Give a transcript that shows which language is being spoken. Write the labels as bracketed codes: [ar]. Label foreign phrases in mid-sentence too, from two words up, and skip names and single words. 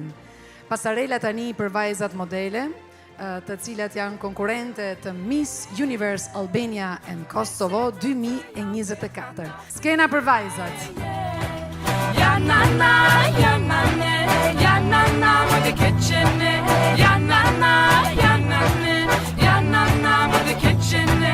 [sq] Pasarela tani për vajzat modele, të cilat janë konkurrente të Miss Universe Albania and Kosovo 2024. Skena për vajzat. Yanana, yanane, yanana, [en] with the kitchen, yanana, yanane, yanana, with the kitchen.